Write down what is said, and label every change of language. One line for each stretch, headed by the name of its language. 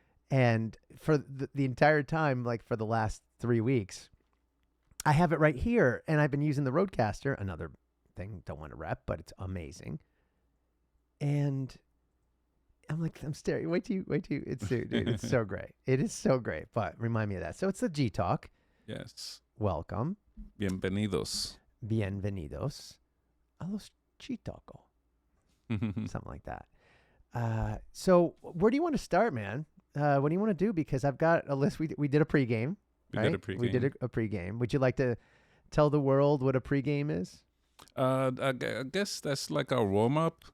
English: And for the entire time, like for the last 3 weeks, I have it right here, and I've been using the Rodecaster. Another thing, don't want to rep, but it's amazing. And I'm like, I'm staring. Wait till you. Dude, it's so great. It is so great. But remind me of that. So it's the G-Talk. Yes. Welcome.
Spanish: Bienvenidos. Bienvenidos a los G-Talko.
English: Something like that. So where do you want to start, man? What do you want to do? Because I've got a list. We did a pregame. We right? did a pregame. We did a pregame. Would you like to tell the world what a pregame is? I guess that's like our warm up.